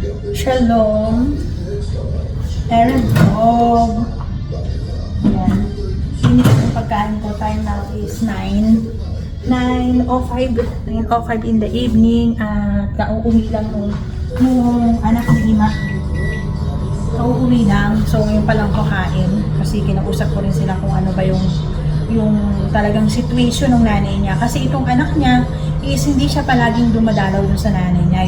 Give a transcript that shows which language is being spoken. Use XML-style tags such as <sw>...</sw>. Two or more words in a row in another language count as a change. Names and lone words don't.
<he>שלום. ערב טוב.</he> <tl>Ayan. Init yung pagkain ko.</tl> <en>Time now is 9:05 in the evening.</en> <tl>At kauuwi lang nung anak ni Ima. Kauuwi lang. So, ngayon pa lang kakain. Kasi kinausap ko rin sila kung ano ba yung talagang situation ng nanay niya. Kasi itong anak niya is hindi siya palaging dumadalaw dun sa nanay niya.</tl>